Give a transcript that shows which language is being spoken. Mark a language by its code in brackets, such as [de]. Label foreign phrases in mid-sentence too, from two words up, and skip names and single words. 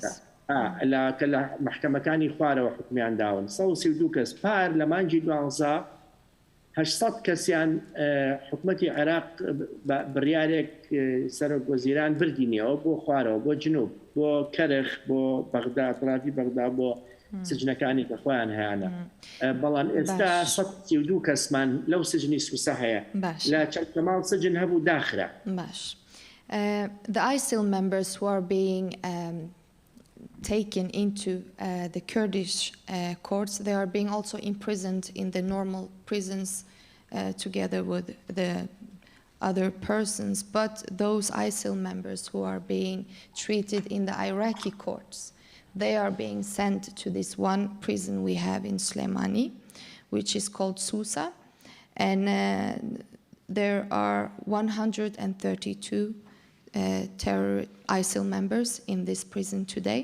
[ckb] کە لە محکەمەکانی خوارەوە حکمیان داون 132 کەس پار لە مانگی 12 800 کەسیان حکومەتی عێراق بڕیارێک سەرۆکوەزیران بردینەوە بۆ خوارەوە بۆ جنوب بۆ کەرخ بۆ بەغدا ئەطرافی بەغدا بۆ سجنەکانی کە خۆیان هەیەە بەڵام ئێستا 132 کەسمان لەو سجنی سووسە هەیە لە چەند ماڵ سجن هەبوو داخرا [en] باش The ISIL members who are being taken into the Kurdish courts, they are being also imprisoned in the normal prisons together with the other persons, but those ISIL members who are being treated in the Iraqi courts, they are being sent to this one prison we have in Slemani, which is called Susa, and there are 132 terror ISIL members in this prison today.